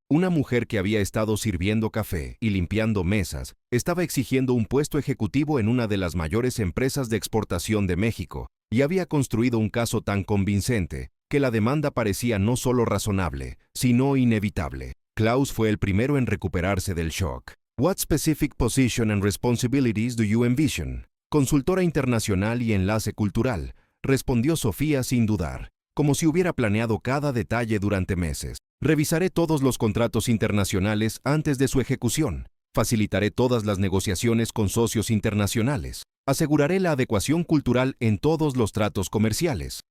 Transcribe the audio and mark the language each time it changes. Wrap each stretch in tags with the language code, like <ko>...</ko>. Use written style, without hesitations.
<es>Una mujer que había estado sirviendo café y limpiando mesas estaba exigiendo un puesto ejecutivo en una de las mayores empresas de exportación de México y había construido un caso tan convincente que la demanda parecía no solo razonable, sino inevitable. Klaus fue el primero en recuperarse del shock.</es> <en>What specific position and responsibilities do you envision?</en> <es>Consultora internacional y enlace cultural, respondió Sofía sin dudar, como si hubiera planeado cada detalle durante meses. Revisaré todos los contratos internacionales antes de su ejecución. Facilitaré todas las negociaciones con socios internacionales. Aseguraré la adecuación cultural en todos los tratos comerciales.</es>